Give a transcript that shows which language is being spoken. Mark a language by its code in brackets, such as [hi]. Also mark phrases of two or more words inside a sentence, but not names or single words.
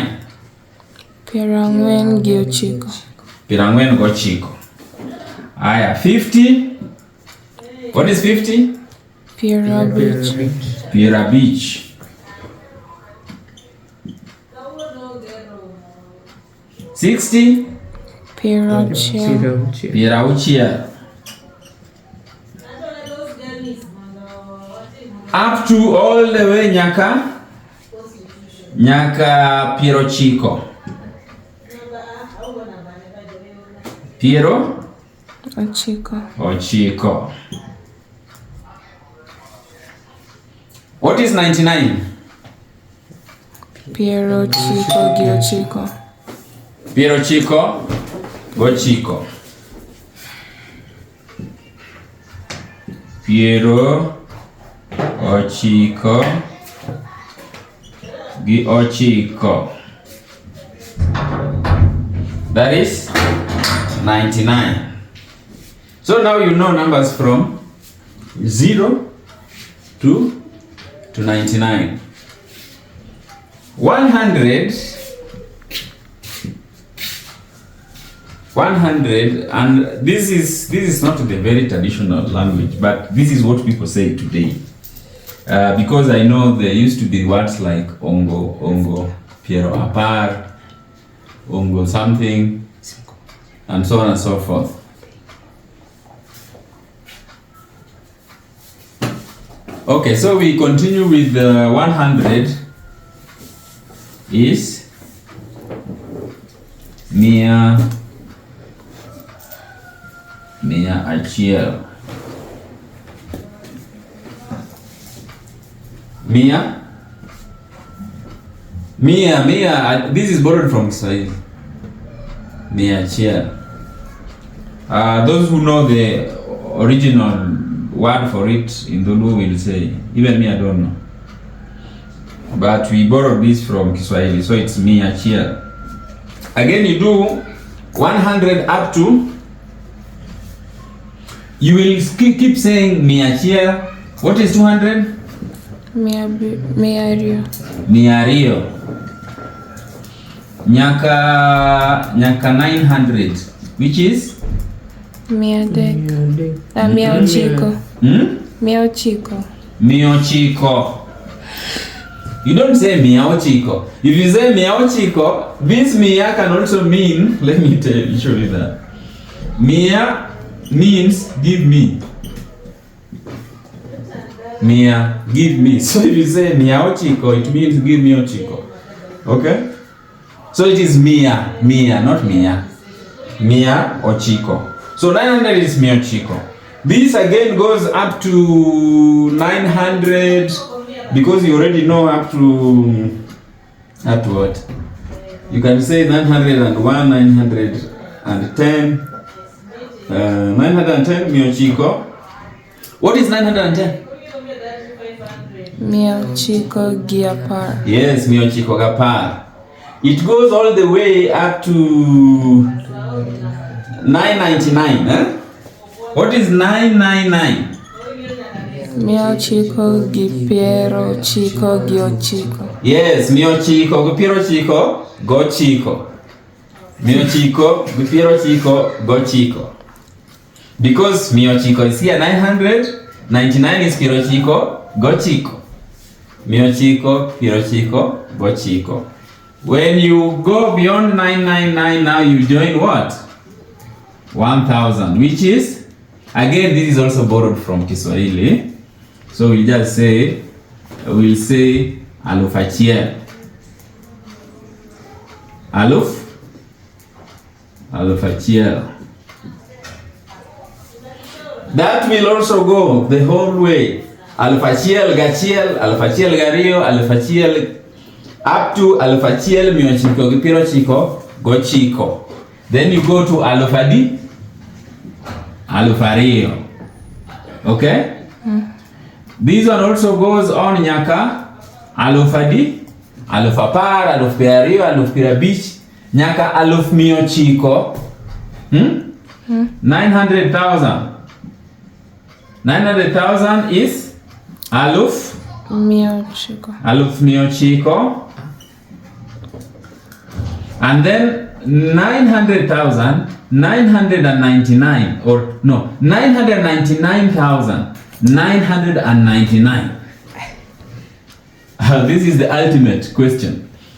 [luo] Pierang'wen gi Ochiko. Pierang'wen gi Ochiko. Aya, 50. [en] What is 50? [luo] Piero abich. Piero abich. 60. Piero achiel. Piero auchiel. [en] Up to all the way [luo] nyaka piero chiko. Piero ochiko. [en] What is 99? [luo] Piero chiko gi ochiko. Piero chiko gochiko. Piero ochiko gi ochiko. [en] That is 99. So now you know numbers from 0 to 99. 100, and this is not the very traditional language, but this is what people say today. Because I know there used to be words like ongo, [luo] Piero apar, [en] ongo something, and so on and so forth. Okay, so we continue with 100 is [luo] mia achiel. [en] Mia, this is borrowed from Kiswahili. [luo] Mia achiel. [en] Those who know the original word for it in Dholuo will say, even me I don't know. But we borrowed this from Kiswahili, so it's [luo] mia achiel. [en] Again, you do 100 up to, you will keep saying [luo] mia achiel. [en] What is 200? [luo] Miario. [en] Nyaka 900, which is [luo] Mia ochiko. Mia ochiko. [en] You don't say [luo] mia ochiko. [en] If you say [luo] mia ochiko, [en] this mia can also mean, let me show you that. Mia means give me. Mia, give me. So if you say [luo] mia ochiko, [en] it means give me [luo] ochiko. [en] Okay? So it is mia, not mia. [luo] Mia ochiko. [en] So 900 is [luo] mia ochiko. [en] This again goes up to 900, because you already know up to what? You can say 901, 910. [luo] 910 mia ochiko. [en] What is 910? [luo] Mia ochiko gi apar. Yes, mia ochiko gi apar. [en] It goes all the way up to 999. What is 999? [luo] Mia ochiko gi piero ochiko gi ochiko. Yes, mia ochiko gi piero ochiko gochiko. Mia ochiko gi piero ochiko gochiko. [en] Because [luo] mia ochiko [en] is here 900, 99 is [luo] piero ochiko gochiko. Mia ochiko, piero ochiko gochiko. [en] When you go beyond 999, now you join what? 1000, which is, again, this is also borrowed from Kiswahili. So we just say, we'll say [luo] aluf achiel. Aluf achiel. [en] That will also go the whole way. [luo] Aluf achiel gachiel, aluf achiel gario, aluf achiel, up to aluf achiel mia ochiko gi piero ochiko gochiko. [en] Then you go to [luo] aluf adi, aluf ariyo. [en] Okay? This one also goes on [luo] nyaka aluf adi, aluf apar, aluf piero ariyo, aluf piero abich, nyaka aluf mia ochiko. [en] 900,000. 900,000 is aluf [luo] Mia ochiko. Aluf mia ochiko. [en] And then 900,000, 999, or no, 999,000 999. This is the ultimate question.